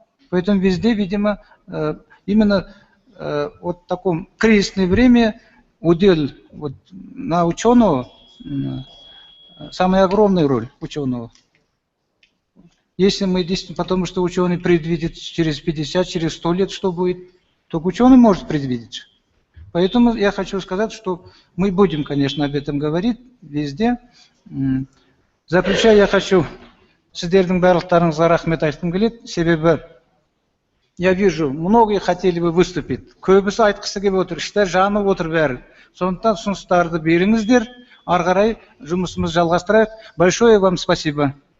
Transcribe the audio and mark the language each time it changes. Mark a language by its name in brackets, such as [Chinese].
[Russian] Поэтому везде, видимо, именно вот в таком кризисное время удел вот, на ученого, самая огромная роль ученого. Если мы действительно, потому что ученый предвидит через 50, через 100 лет, что будет, только ученый может предвидеть. Поэтому я хочу сказать, что мы будем, конечно, об этом говорить везде. Заключая, я хочу [Kazakh] сіздердің барлықтарыңызға рахмет айтқым келеді. Себебі, [Russian] я вижу, многие хотели бы выступить. [Kazakh] Көбісі айтқысы келіп отыр, іштер жанып отыр бәрі. Сондықтан ұсыныстарды беріңіздер, ары қарай жұмысымызды жалғастырайық. [Russian] Большое вам спасибо.